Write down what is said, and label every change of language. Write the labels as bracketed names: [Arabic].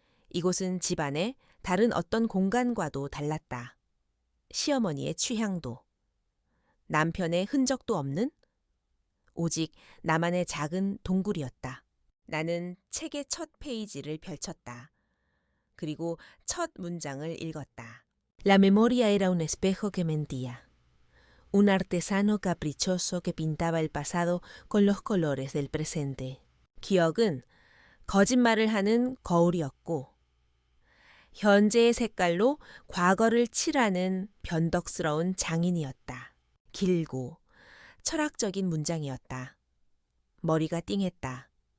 [Korean] 이곳은 집안의 다른 어떤 공간과도 달랐다. 시어머니의 취향도, 남편의 흔적도 없는 오직 나만의 작은 동굴이었다. 나는 책의 첫 페이지를 펼쳤다. 그리고 첫 문장을 읽었다. [Spanish] La memoria era un espejo que mentía. Un artesano caprichoso que pintaba el pasado con los colores del presente. [Korean] 기억은 거짓말을 하는 거울이었고 현재의 색깔로 과거를 칠하는 변덕스러운 장인이었다. 길고 철학적인 문장이었다. 머리가 띵했다.